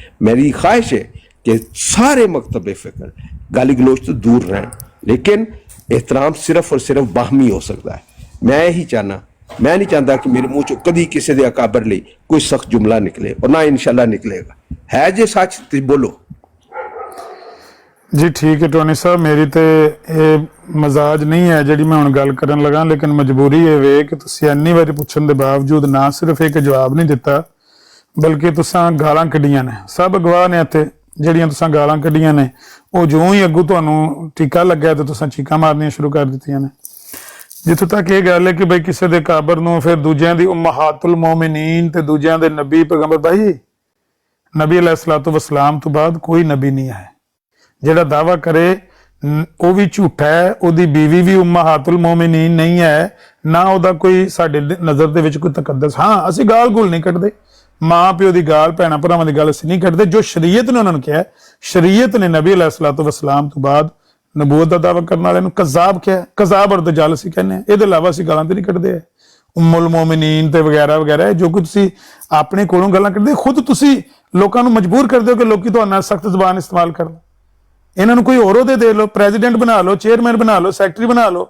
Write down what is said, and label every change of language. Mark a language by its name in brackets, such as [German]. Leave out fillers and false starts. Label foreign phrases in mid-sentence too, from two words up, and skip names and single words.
[Urdu] میری خواہش ہے کہ سارے مکتب فکر گالی گلوچ تو دور رہیں، لیکن احترام صرف اور صرف باہمی ہو سکتا ہے. میں یہی چاہنا، میں نہیں چاہتا کہ میرے منہ چو کبھی کسی کے اکابر لئے کوئی سخت جملہ نکلے، اور نہ انشاءاللہ نکلے گا. [Punjabi] ਹੈ ਜੇ ਸੱਚ ਤੋ ਬੋਲੋ ਜੀ। ਠੀਕ ਹੈ ਟੋਨੀ ਸਾਹਬ, ਮੇਰੀ ਤੋ ਯੇ ਮਜਾਜ਼ ਨਹੀਂ ਹੈ ਜੀ ਮੈਂ ਹੁਣ ਗੱਲ ਕਰਨ ਲੱਗਾ, ਲੇਕਿਨ ਮਜਬੂਰੀ ਯੇ ਵੇ ਕਿ ਤੁਸੀਂ ਇੰਨੀ ਵਾਰੀ ਪੁੱਛਣ ਦੇ ਬਾਵਜੂਦ ਨਾ ਸਿਰਫ਼ ਏਕ ਜਵਾਬ ਨਹੀਂ ਦਿੱਤਾ, ਬਲਕਿ ਤੁਸਾਂ ਗਾਲਾਂ ਕੱਢੀਆਂ ਨੇ। ਸਭ ਗਵਾਹ ਨੇ ਇੱਥੇ ਜਿਹੜੀਆਂ ਤੁਸਾਂ ਗਾਲਾਂ ਕੱਢੀਆਂ ਨੇ, ਵੋ ਜੋ ਹੀ ਅੱਗੋਂ ਤੁਹਾਨੂੰ ਟੀਕਾ ਲੱਗਿਆ ਤੋ ਤੁਸਾਂ ਚੀਕਾਂ ਮਾਰਨੀਆਂ ਸ਼ੁਰੂ ਕਰ ਦਿੱਤੀਆਂ ਨੇ। ਜਿੱਥੋਂ ਤੱਕ ਯੇ ਗੱਲ ਹੈ ਕਿ ਬਈ ਕਿਸੀ ਦੇ ਕਾਬਰ ਨੂੰ, ਫਿਰ ਦੂਜਿਆਂ ਦੀ ਉਮਹਾਤੁਲ ਮੋਮਿਨੀਨ ਤੇ ਦੂਜਿਆਂ ਦੇ ਨਬੀ ਪੈਗ਼ੰਬਰ, ਭਾਈ ਨਬੀ [Arabic] عليه الصلاة والسلام [Punjabi] ਤੋ ਬਾਅਦ ਕੋਈ ਨਬੀ ਨਹੀਂ ਹੈ। ਜਿਹੜਾ ਦਾਵਾ ਕਰੇ ਉਹ ਵੀ ਝੂਠਾ ਹੈ, ਉਹਦੀ ਬੀਵੀ ਵੀ ਉਮਹਾਤੁਲ ਮੋਮਿਨੀਨ ਨਹੀਂ ਹੈ, ਨਾ ਉਹਦਾ ਕੋਈ ਸਾਡੇ ਨਜ਼ਰ ਦੇ ਵਿੱਚ ਕੋਈ ਤਕੱਦਸ। ਹਾਂ, ਅਸੀਂ ਗਾਲ ਗੂਲ ਨਹੀਂ ਕੱਢਦੇ, ਮਾਂ ਪਿਓ ਦੀ ਗਾਲ, ਭੈਣਾਂ ਭਰਾਵਾਂ ਦੀ ਗੱਲ ਅਸੀਂ ਨਹੀਂ ਕੱਢਦੇ। ਜੋ ਸ਼ਰੀਅਤ ਨੇ ਉਹਨਾਂ ਨੂੰ ਕਿਹਾ, ਸ਼ਰੀਅਤ ਨੇ ਨਬੀ [Arabic] عليه الصلاة والسلام [Punjabi] ਤੋਂ ਬਾਅਦ ਨਬੂਵਤ ਦਾ ਦਾਵਾ ਕਰਨ ਵਾਲਿਆਂ ਨੂੰ ਕਜ਼ਾਬ ਕਿਹਾ। ਕਜ਼ਾਬ ਔਰ ਦਜਾਲ ਅਸੀਂ ਕਹਿੰਦੇ ਹਾਂ, ਇਹਦੇ ਇਲਾਵਾ ਅਸੀਂ ਗਾਲਾਂ ਤੇ ਨਹੀਂ ਕੱਢਦੇ। ਉਮੁਲ ਮੋਮਿਨੀਨ ਤੇ ਵਗੈਰਾ ਵਗੈਰਾ ਜੋ ਕੁਝ ਤੁਸੀਂ ਆਪਣੇ ਕੋਲੋਂ ਗੱਲਾਂ ਕੱਢਦੇ, ਖੁਦ ਤੁਸੀਂ ਲੋਕਾਂ ਨੂੰ ਮਜਬੂਰ ਕਰਦੇ ਹੋ ਕਿ ਲੋਕੀ ਤੁਹਾਡੇ ਨਾਲ ਸਖਤ ਜ਼ਬਾਨ ਇਸਤੇਮਾਲ ਕਰਨ। ਇਹਨਾਂ ਨੂੰ ਕੋਈ ਹੋਰ ਉਹਦੇ ਦੇ ਲਓ, ਪ੍ਰੈਜ਼ੀਡੈਂਟ ਬਣਾ ਲਓ, ਚੇਅਰਮੈਨ ਬਣਾ ਲਓ, ਸੈਕਟਰੀ ਬਣਾ ਲਓ।